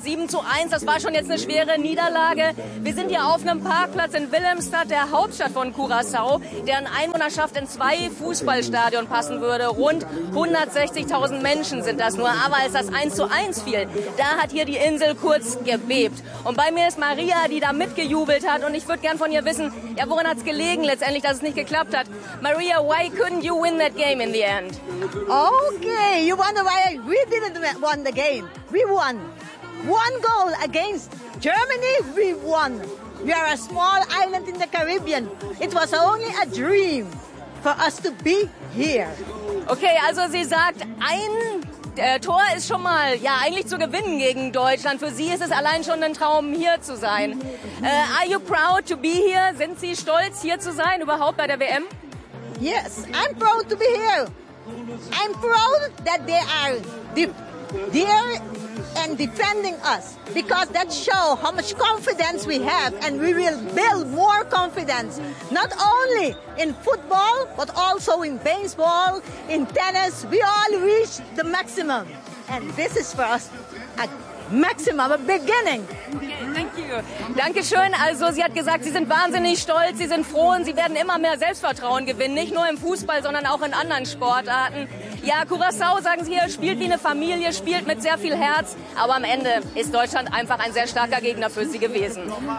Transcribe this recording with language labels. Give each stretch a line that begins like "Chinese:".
German: 7:1, das war schon jetzt eine schwere Niederlage. Wir sind hier auf einem Parkplatz in Willemstad, der Hauptstadt von Curaçao, deren Einwohnerschaft in zwei Fußballstadion passen würde. Rund 160.000 Menschen sind das nur. Aber als das 1:1 fiel, da hat hier die Insel kurz gebebt. Und bei mir ist Maria, die da mitgejubelt hat. Und ich würde gern von ihr wissen, ja, woran hat es gelegen letztendlich, dass es nicht geklappt hat?
English: Maria, why couldn't you win that game in the end? Okay, you wonder why we didn't win the game. We won. One goal against Germany, we won. We are a small island in the Caribbean. It was only a dream for us to be here.
German: Okay, also sie sagt, ein Tor ist schon mal, ja, eigentlich zu gewinnen gegen Deutschland. Für sie ist es allein schon ein Traum, hier zu sein.
English: Are you proud to be here?
German: Sind Sie stolz, hier zu sein, überhaupt bei der WM?
English: Yes, I'm proud to be here. I'm proud that they are there and defending us, because that shows how much confidence we have, and we will build more confidence, not only in football, but also in baseball, in tennis. We all reach the maximum, and this is for us a maximum, a beginning.
German: Danke schön. Also sie hat gesagt, sie sind wahnsinnig stolz, sie sind froh und sie werden immer mehr Selbstvertrauen gewinnen. Nicht nur im Fußball, sondern auch in anderen Sportarten. Ja, Curaçao, sagen sie hier, spielt wie eine Familie, spielt mit sehr viel Herz. Aber am Ende ist Deutschland einfach ein sehr starker Gegner für sie gewesen.